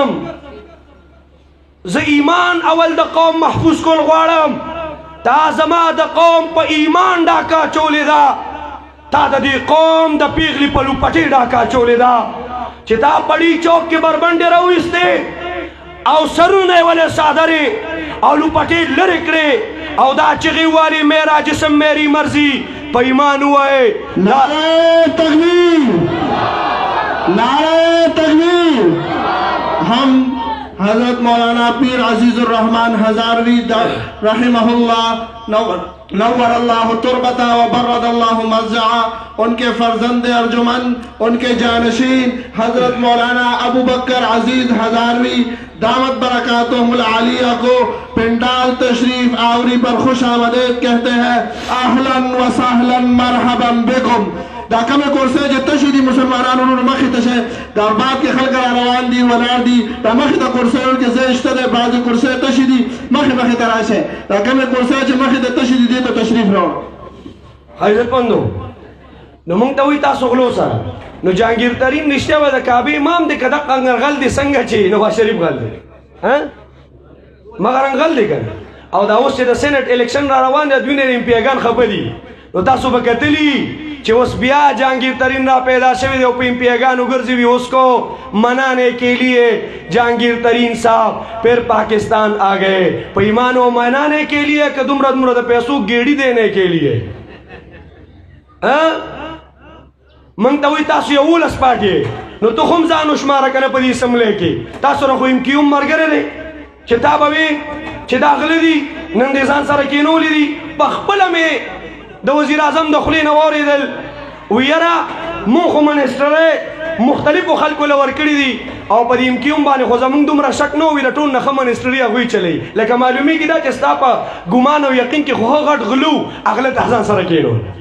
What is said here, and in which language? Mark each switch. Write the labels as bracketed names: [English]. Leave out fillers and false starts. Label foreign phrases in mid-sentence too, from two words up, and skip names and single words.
[Pashto] ګرځم زه ایمان اول د قوم محفوظ کول غواړم تا زما د قوم په ایمان ډاکه اچولې ده تا د دې قوم د پیغلې په لوپټې ډاکه اچولې ده چې تا پړي چوک کې بربنډې راویستې او سرونه یې ولې څادرې او لوپټې لرې کړې او دا چغې والې [Urdu] میرا جسم میری مرضی [Pashto] په ایمان ووایې [Urdu] نعرہ تکبیر نعرہ تکبیر ہم حضرت مولانا پیر عزیز الرحمن ہزاروی [Arabic] رحمہ اللہ نور اللہ تربتا و برد اللہ مزعا [Urdu] ان کے فرزند ارجمن ان کے جانشین حضرت مولانا ابو بکر عزیز ہزاروی دامت برکاتہم العالیہ کو پنڈال تشریف آوری پر خوش آمدید کہتے ہیں [Arabic] اہلا و سہلا مرحبا بکم [Pashto] دا کمه کورسه چې تشي دي مسلمانانو نور مخې ته شه دا بعد کې خلک را روان دي ولاړ دي دا مخې ته کورسه کې زه شته ده بعض کورسه تشي دي مخې ته راشه دا کمه کورسه چې مخې ته تشي دي دې ته تشریف راوړ حضرت پندو نو مونږ ته وایي تاسو غلو سره نو جهانګیر ترین رښتیا وه د کعبې امام دی که دقه غل دی څنګه چې نواز شریف غل دی مګر غل دی که او دا اوس چې د سینټ الیکشن را روان دی دوی نه امپیګان خفه دي نو تاسو به کتلي چې اوس بیا جهانگیر ترین را پیدا شوی دی او په امپیګانو ګرځي وي [Urdu] اس کو منانے کے لیے جهانگیر ترین صاحب پھر پاکستان آ گئے [Pashto] په ایمان و [Urdu] منانے کے لیے [Pashto] که دومره دومره د پیسو ګیډي [Urdu] دینے کے لیے [Pashto] موږ ته وایي تاسو یولس پاټې نو ته خو هم ځان وشماره که نه په دې اسمبلۍ کې تاسو نه خو امکي هم ملګری دی چې تا به وې چې دا غله دي نن دې ځان سره کېنولي دي په خپله مې د وزیر اعظم د خولې نه واورېدل وی یاره مونږ خو منسټرۍ مختلفو خلکو له ورکړي دي او په دې امکیوم باندې خو زمونږ دومره شک نه وي د ټول نه ښه منسټري هغوی چلوي لکه معلومیږي دا چې ستا په ګمان او یقین کې خو ښه غټ غلو هغله ته ځان سره کېنول